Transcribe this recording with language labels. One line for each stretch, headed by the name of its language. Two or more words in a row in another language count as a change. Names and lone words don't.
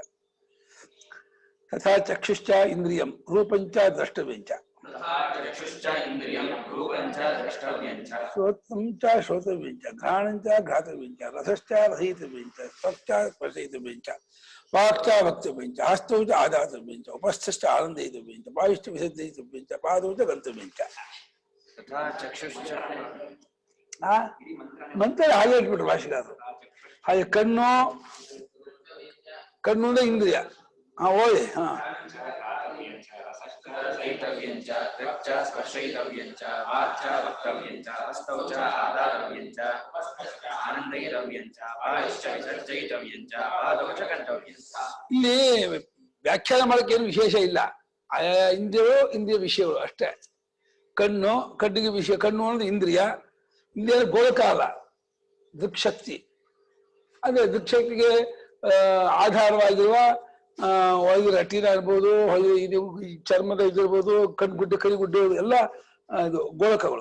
Sanskrit: ತಥಾ ಚಕ್ಷುಶ್ಚ ಇಂದ್ರಿಯಂ ರೂಪಂಚ ದ್ರಷ್ಟವ್ಯಂಚ, ಶ್ರೋತಂಚ ಶ್ರೋತವ್ಯಂಚ, ಘ್ರಾಣಂಚ ಘ್ರಾತವ್ಯಂಚ, ರಸಶ್ಚ ರಸಯಿತವ್ಯಂಚ, ಸ್ಪರ್ಶ ಸ್ಪರ್ಶಯಿತವ್ಯಂಚ, ವಾಕ್ಚ ವಕ್ತವ್ಯಂಚ, ಹಸ್ತೌಚ ಆದಾತವ್ಯಂಚ, ಉಪಸ್ಥಶ್ಚ ಆನಂದಯಿತವ್ಯಂಚ, ಪಾಯುಶ್ಚ ವಿಸರ್ಜಯಿತವ್ಯಂಚ, ಪಾದೌಚ ಗಂತವ್ಯಂಚ.
Kannada: ಮಂತ್ರ ಹಾಗೆ ಇಟ್ಬಿಟ್ರು ಭಾಷೆಗಾರರು. ಹಾಗೆ ಕಣ್ಣು ಅಂದ್ರೆ ಇಂದ್ರಿಯ, ಓಯ್
Sanskrit: ಗ್ರಹೀತವ್ಯಂ ಚ ತ್ವಕ್ ಚ ಸ್ಪರ್ಶಯಿತವ್ಯಂ ಚ ವಾಕ್ ಚ ವಕ್ತವ್ಯಂ ಚ ಹಸ್ತೌ ಚ ಆದಾತವ್ಯಂ ಚ ಆನಂದಯಿತವ್ಯಂ ಚ ಪಾಯಶ್ಚ ವಿಸರ್ಜಯಿತವ್ಯಂ ಚ ಪಾದೌ ಚ ಗಂತವ್ಯಂ ಚ.
Kannada: ಇಲ್ಲಿ ವ್ಯಾಖ್ಯಾನ ಮಾಡಕ್ಕೆ ಏನು ವಿಶೇಷ ಇಲ್ಲ. ಇಂದ್ರಿಯಗಳು ಇಂದ್ರಿಯ ವಿಷಯಗಳು ಅಷ್ಟೇ. ಕಣ್ಣಿಗೆ ವಿಷಯ, ಕಣ್ಣು ಅನ್ನೋದು ಇಂದ್ರಿಯ. ಇಂದ್ರಿಯ ಗೋಳಕ ಅಲ್ಲ, ದೃಕ್ಶಕ್ತಿ. ಅದೇ ದೃಕ್ಶಕ್ತಿಗೆ ಆಧಾರವಾಗಿರುವ ಒಳಗೆ ರೆಟಿನ ಇರ್ಬೋದು, ಇದು ಚರ್ಮದ ಇದಿರ್ಬೋದು, ಕಣ್ಗುಡ್ಡೆ ಕೈಗುಡ್ಡೆ ಎಲ್ಲ ಇದು ಗೋಳಕಗಳು.